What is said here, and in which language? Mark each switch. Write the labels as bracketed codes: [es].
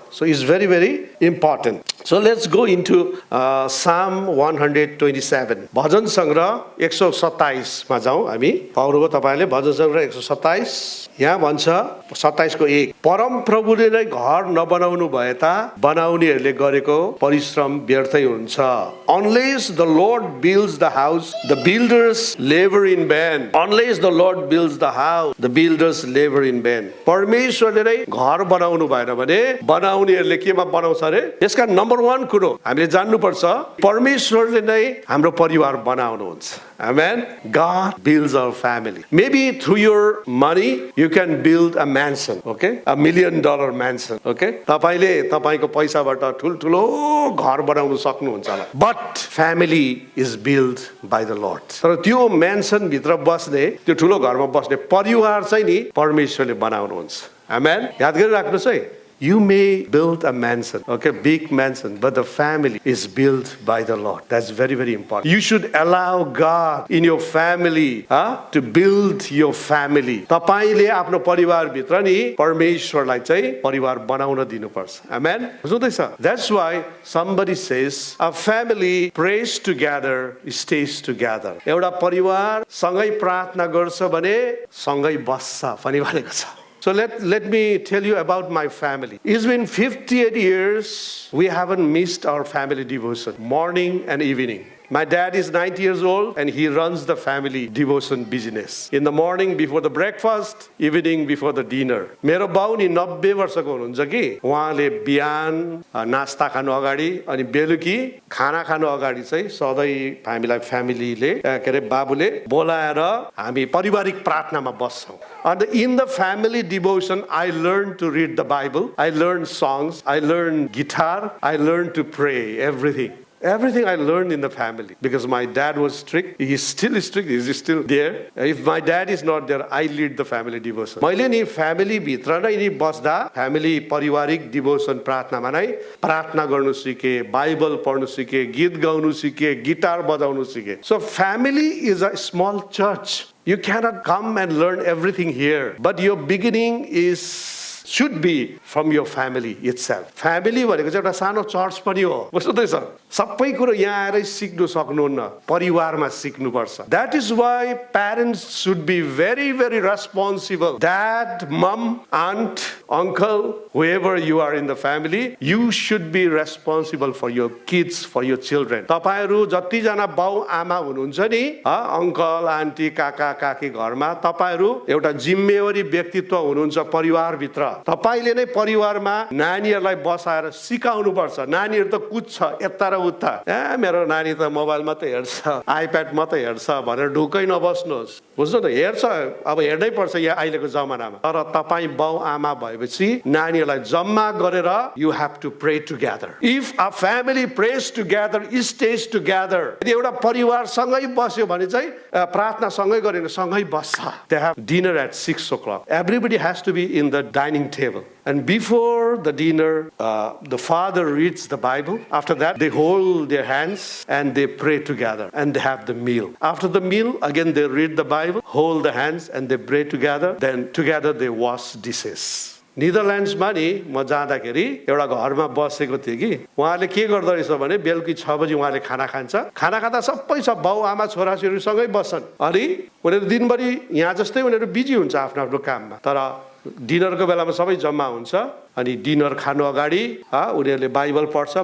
[en] So is very very important. So let's go into psalm 127 [ne] भजन सङ्ग्रह 127 मा जाउँ हामी। पाउनुभयो तपाईँले भजन सङ्ग्रह 127। यहाँ भन्छ 27 को 1 परम प्रभुले नै घर नबनाउनु भए ता बनाउनेहरूले गरेको परिश्रम व्यर्थै हुन्छ। [en] Unless the Lord builds the house, the builders labor in vain. Unless the Lord builds the house, the builders labor in vain. [ne] परमेश्वरले नै घर बनाउनु भएन भने बनाउनेहरूले केमा बनाउँछ अरे? यसका नम्बर 1 कुरो हामीले जान्नुपर्छ परमेश्वरले नै हाम्रो परिवार बनाउनुहुन्छ। [en] Amen. God builds our family. Maybe through your money you can build a mansion, okay? $1 million mansion, okay? [ne] तपाईले तपाईको पैसाबाट ठुलठुलो घर बनाउन सक्नुहुन्छ होला। [en] But family is built by the Lord. [ne] तर त्यो mansion भित्र बस्ने त्यो ठुलो घरमा बस्ने परिवार चाहिँ नि परमेश्वरले बनाउनुहुन्छ। Amen. याद गरिराख्नुहोस् है। [en] You may build a mansion, okay, big mansion, but the family is built by the Lord. That's very, very important. You should allow God in your family to build your family. [ne] तपाईले आफ्नो परिवार भित्र नि परमेश्वरलाई चाहिँ परिवार बनाउन दिनुपर्छ। Amen. बुझ्दैछ? [en] That's why somebody says a family prays together, stays together. [ne] एउटा परिवार सँगै प्रार्थना गर्छ भने सँगै बस्छ भनी भनेको छ। [en] So let me tell you about my family. It's been 58 years we haven't missed our family devotion, morning and evening. My dad is 90 years old and he runs the family devotion business. In the morning before the breakfast, evening before the dinner. [ne] मेरो बाउ नि 90 वर्षको हुनुहुन्छ कि उहाँले बिहान नास्ता खानु अगाडि अनि बेलुकी खाना खानु अगाडि चाहिँ सधैँ फ्यामिलीले के अरे बाबुले बोलाएर हामी पारिवारिक प्रार्थनामा बस्छौँ। [en] And in the family devotion, I learned to read the Bible. I learned songs. I learned guitar. I learned to pray. Everything I learned in the family because my dad was strict. He is still strict. He is still there. If my dad is not there, I lead the family devotion. [ne] मैले नि family भित्र नै नि बस्दा family पारिवारिक devotion प्रार्थनामा नै प्रार्थना गर्नु सिके, बाइबल पढ्नु सिके, गीत गाउनु सिके, गिटार बजाउनु सिके. [en] So family is a small church. You cannot come and learn everything here, but your beginning should be from your family itself. [ne] Family भनेको चाहिँ एउटा सानो चर्च पनि हो बुझ्दैछ। सबै कुरो यहाँ आएर सिक्नु सक्नुहुन्न परिवारमा सिक्नुपर्छ। [en] That is why parents should be very very responsible. Dad, mom, aunt, uncle, whoever you are in the family, you should be responsible for your kids, for your children. [ne] तपाईहरु जति जना बाउ आमा हुनुहुन्छ नि अंकल आन्टी काका काकी घरमा तपाईहरु एउटा जिम्मेवारी व्यक्तित्व हुनुहुन्छ परिवार भित्र। तपाईले नै परिवारमा नानीहरुलाई बसाएर सिकाउनु पर्छ। नानीहरु त कुद्छ यता र उता मेरो नानी त मोबाइल मात्रै हेर्छ आइप्याड मात्रै हेर्छ भनेर ढुकै नबस्नुहोस् बुझ्नु त हेर्छ अब हेर्नै पर्छ यहाँ अहिलेको जमानामा। तर तपाई बाउ आमा भएपछि नानीहरुलाई जम्मा गरेर [en] you have to pray together. If a family prays together, stays together. [ne] यदि एउटा परिवार सँगै बस्यो भने चाहिँ प्रार्थना सँगै गरेर सँगै बस्छ। [en] They have dinner at 6 o'clock. Everybody has to be in the dining table. And before the dinner, the father reads the Bible. After that, they hold their hands and they pray together and they have the meal. After the meal, again they read the Bible, hold the hands and they pray together. Then together they wash dishes. [ne] निदरल्यान्ड्समा नि म जाँदाखेरि एउटा घरमा बसेको थिएँ कि उहाँले के गर्दो रहेछ भने बेलुकी 6 बजी उहाँले खाना खान्छ। खाना खाँदा सबै सब बाउ आमा छोराछोरी सँगै बस्छन्। अनि उनीहरू दिनभरि यहाँ जस्तै उनीहरू बिजी हुन्छ आफ्नो आफ्नो काममा। तर डिनरको बेलामा सबै जम्मा हुन्छ अनि डिनर खानु अगाडि उनीहरूले बाइबल पढ्छ।